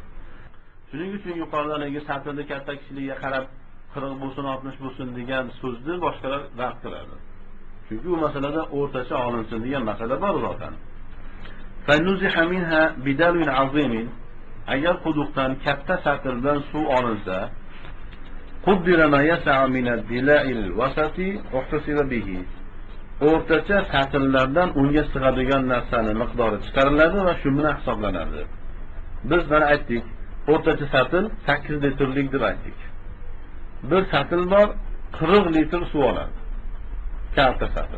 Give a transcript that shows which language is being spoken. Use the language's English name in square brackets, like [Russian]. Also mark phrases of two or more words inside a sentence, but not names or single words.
[Uzbek] Shuning uchun yuqoridagi satilni katta kichikligiga qarab 40 bo'lsin, 60 bo'lsin degan so'zni boshqalar rad qiladi. Chunki bu masalada o'rtacha olinsin degan masala bor zotan. [Arabic] فنزح منها بدلو عظيم, [Uzbek] agar quduqdan katta satildan suv olinsa, [Arabic] قدر ما يسع من الدلاء الوسط احتسب به. [Uzbek] O'rtacha satillardan unga sig'adigan narsani miqdori chiqariladi va shu bilan hisoblanadi. Biz mana aytdik, o'rtacha satil 8 litrlik deb aytdik. Bir satil bor 40 litr suv oladi. Katta satil.